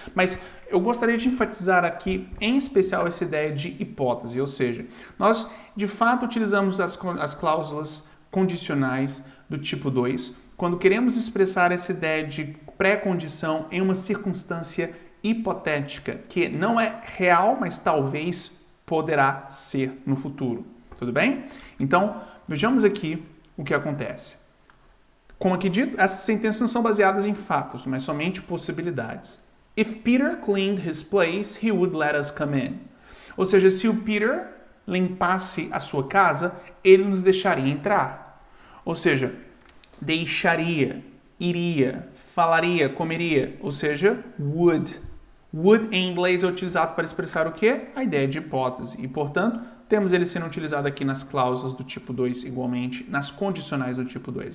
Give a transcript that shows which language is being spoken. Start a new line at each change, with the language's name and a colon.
Portuguese: Mas eu gostaria de enfatizar aqui, em especial, essa ideia de hipótese, ou seja, nós de fato utilizamos as cláusulas condicionais do tipo 2 quando queremos expressar essa ideia de pré-condição em uma circunstância hipotética, que não é real, mas talvez poderá ser no futuro. Tudo bem? Então, vejamos aqui o que acontece. Como aqui dito, essas sentenças não são baseadas em fatos, mas somente possibilidades.
English: If Peter cleaned his place, he would let us come in.
Portuguese: Ou seja, se o Peter limpasse a sua casa, ele nos deixaria entrar. Ou seja, deixaria, iria, falaria, comeria. Ou seja, would. Would em inglês é utilizado para expressar o quê? A ideia de hipótese. E, portanto, temos ele sendo utilizado aqui nas cláusulas do tipo 2 igualmente, nas condicionais do tipo 2.